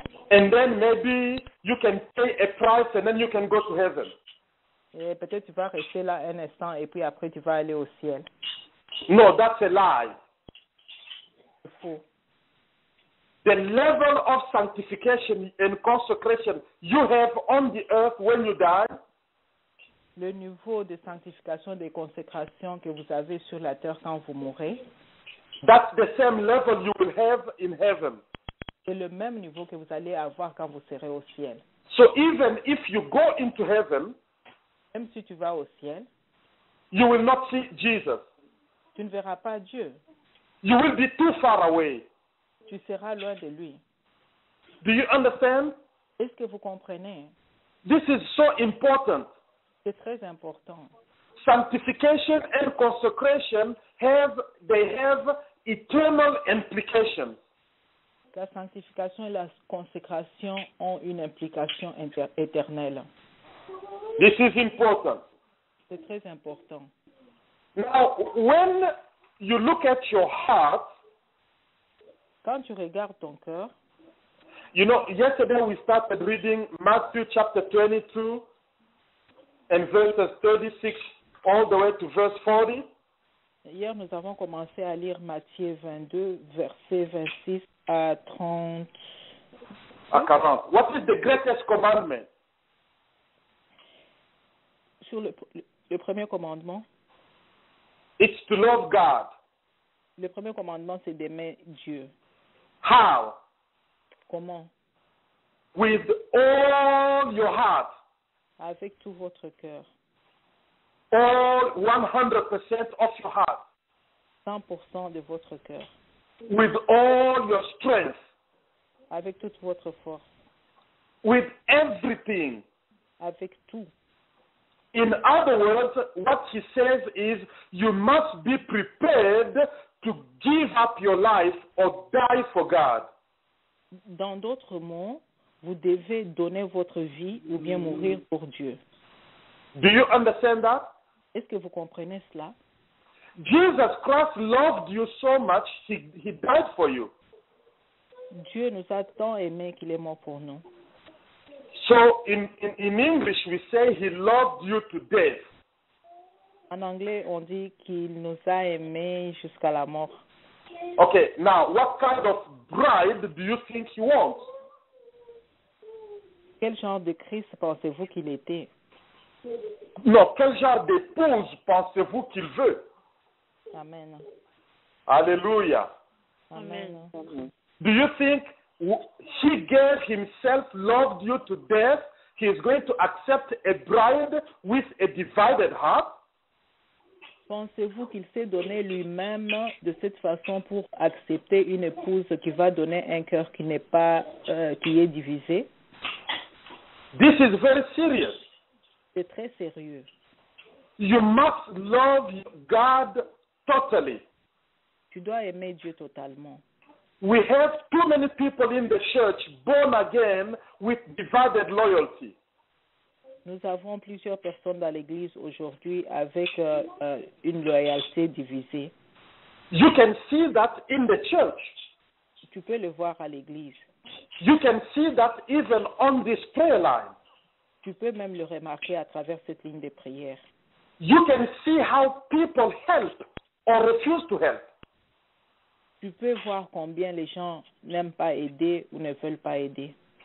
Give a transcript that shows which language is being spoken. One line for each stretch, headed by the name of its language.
English: And then maybe you can pay a price and then you can go to heaven.
French: Et peut-être tu vas rester là un instant et puis après tu vas aller au ciel.
English: No, that's a lie.
French: C'est faux.
English: The level of sanctification and consecration you have on the earth when you die,
French: le niveau de sanctification et de consécration que vous avez sur la terre quand vous mourrez,
English: that's the same level you will have in heaven.
French: c'est le même niveau que vous allez avoir quand vous serez au ciel.
English: So even if you go into heaven,
French: même si tu vas au ciel,
English: you will not see Jesus.
French: tu ne verras pas Dieu.
English: You will be too far away.
French: Tu seras loin de lui.
English: Do you understand?
French: Est-ce que vous comprenez?
English: This is so important.
French: C'est très important.
English: Sanctification and consecration have eternal implications.
French: La sanctification et la consécration ont une implication éternelle.
English: This is important.
French: C'est très important.
English: Now, when you look at your heart,
French: quand tu regardes ton cœur,
English: you know, yesterday we started reading Matthew chapter 22 and verses 36 all the way to verse 40.
French: Hier, nous avons commencé à lire Matthieu 22, versets 26 à 30. À 40.
English: What is the greatest commandment?
French: Sur le premier commandement.
English: It's to love God.
French: Le premier commandement, c'est d'aimer Dieu.
English: How?
French: Comment?
English: With all your heart.
French: Avec tout votre cœur.
English: All 100% of your heart.
French: 100% de votre cœur.
English: With all your strength.
French: Avec toute votre force.
English: With everything.
French: Avec tout.
English: In other words, what he says is you must be prepared to give up your life or die for God.
French: Dans d'autres mots, vous devez donner votre vie ou bien mourir pour Dieu.
English: Do you understand that?
French: Est-ce que vous comprenez cela?
English: Jesus Christ loved you so much, he died for you.
French: Dieu nous a tant aimés qu'il est mort pour nous.
English: So in English we say he loved you to death.
French: En anglais, on dit qu'il nous a aimés jusqu'à la mort.
English: Okay, now what kind of bride do you think he wants?
French: Quel genre de Christ pensez-vous qu'il était? Non, quel genre d'épouse pensez-vous qu'il veut? Amen. Hallelujah. Amen.
English: Do you think he gave himself, loved you to death, he is going to accept a bride with a divided heart?
French: Pensez-vous qu'il s'est donné lui-même de cette façon pour accepter une épouse qui va donner un cœur qui n'est pas, qui est divisé?
English: This is very serious.
French: C'est très sérieux.
English: You must love God totally.
French: Tu dois aimer Dieu totalement.
English: We have too many people in the church born again with divided loyalty.
French: Nous avons plusieurs personnes dans l'Église aujourd'hui avec une loyauté divisée.
English: You can see that in the church.
French: Tu peux le voir à l'Église.
English: You can see that even on this prayer line.
French: Tu peux même le remarquer à travers cette ligne de prière.
English: You can see how people help or refuse to help.
French: Tu peux voir combien les gens n'aiment pas aider ou ne veulent pas aider.